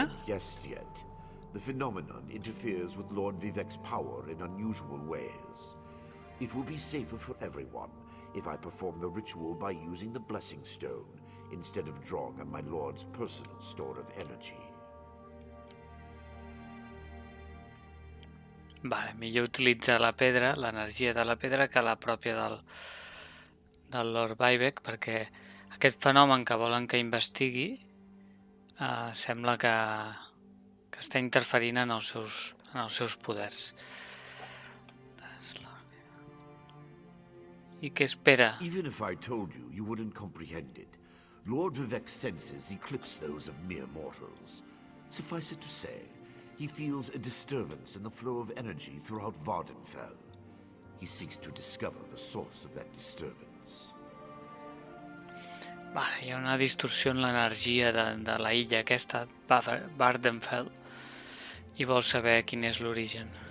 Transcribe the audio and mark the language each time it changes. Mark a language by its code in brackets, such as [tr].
[en] haven't guessed yet, the phenomenon interferes with Lord Vivek's power in unusual ways. It will be safer for everyone if I perform the ritual by using the blessing stone instead of drawing on my lord's personal store of energy. [ca] Vale, millor utilitzar la pedra, l'energia de la pedra, que la pròpia del Lord Bybeck, perquè aquest fenomen que volen que investigui sembla que està interferint en els seus poders. I què espera? [en] Even if I told you, you wouldn't comprehend it. Lord Vivek's senses eclipse those of mere mortals. Suffice it to say, he feels a disturbance in the flow of energy throughout Vardenfell. He seeks to discover the source of that disturbance. [ca] Vale, hi ha una distorsió en l'energia de la illa aquesta, Vardenfell, i vol saber quin és l'origen.